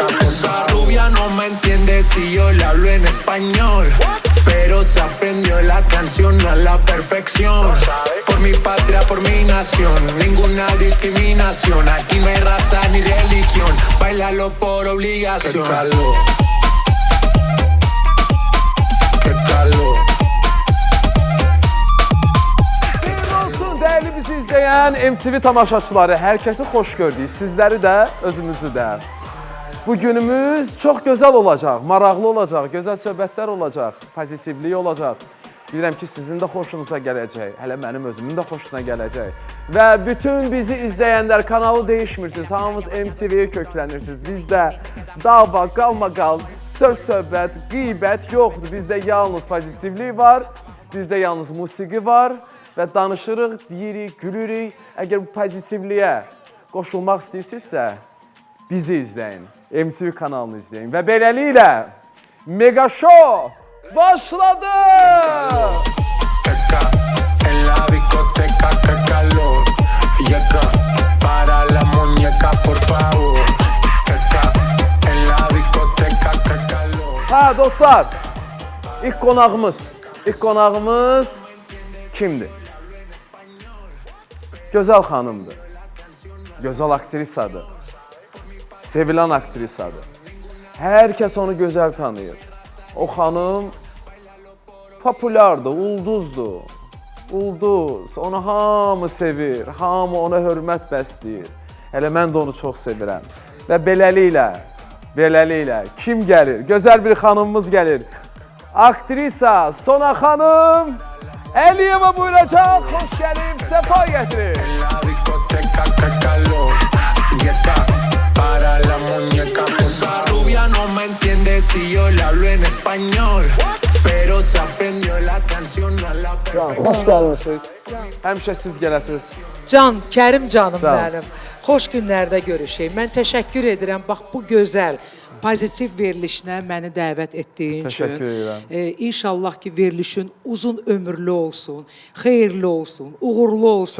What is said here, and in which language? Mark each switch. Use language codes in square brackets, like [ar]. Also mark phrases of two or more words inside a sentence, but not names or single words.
[es] Esa rubia no me entiende si yo le hablo en español, pero se aprendió la canción a la perfección. Por mi patria, por mi nación, ninguna discriminación. Aquí no hay raza ni religión, bailalo por obligación. Qué calor. [az] Olsun değerli bizi izleyen MTV tamaşaçıları, hər kəsi xoş gördük. Sizləri də, özümüzü də. Bu günümüz çox gözəl olacaq, maraqlı olacaq, gözəl söhbətlər olacaq, pozitivlik olacaq. Bilirəm ki, sizin də xoşunuza gələcək, hələ mənim özümün də xoşuna gələcək. Və bütün bizi izləyənlər, kanalı dəyişmirsiniz, hamımız MTV-yə köklənirsiniz. Bizdə dava, qalmaqal, söz-söhbət, qeybət yoxdur. Bizdə yalnız pozitivlik var, bizdə yalnız musiqi var və danışırıq, deyirik, gülürük. Əgər bu pozitivliyə qoşulmaq istəyirsinizsə, bizi izləyin, MTV kanalını izləyin. Və beləliklə, Mega Show başladı! [es] En la discoteca que calor, yeca, para la muñeca por favor. En la discoteca que calor. [az] Hə dostlar, ilk qonağımız kimdir? Gözəl xanımdır, gözəl aktrisadır, sevilən aktrisadır. Hər kəs onu gözəl tanıyır. O xanım populyardır, ulduzdur. Ulduz, onu hamı sevir, hamı ona hörmət bəsləyir. Hələ mən də onu çox sevirəm. Və beləliklə kim gəlir? Gözəl bir xanımımız gəlir. Aktrisa Sona xanım Əliyeva buyuracaq. Xoş gəlin, səfa gətirin. [es] En la discoteca que calor, yeca, para la muñeca. Esa rubia no me entiende si yo le hablo en español, pero se aprendió la canción a la perfección. [az] Xoş gəlmisiniz. Həmişə siz gələsiniz. Can, Kərim canım Sağ ol. mənim. Xoş günlərdə görüşək. Mən təşəkkür edirəm. Bax bu gözəl, pozitiv verilişinə məni dəvət etdiyin üçün. Təşəkkür edirəm. İnşallah ki, verilişin uzun ömürlü olsun, xeyirli olsun, uğurlu olsun,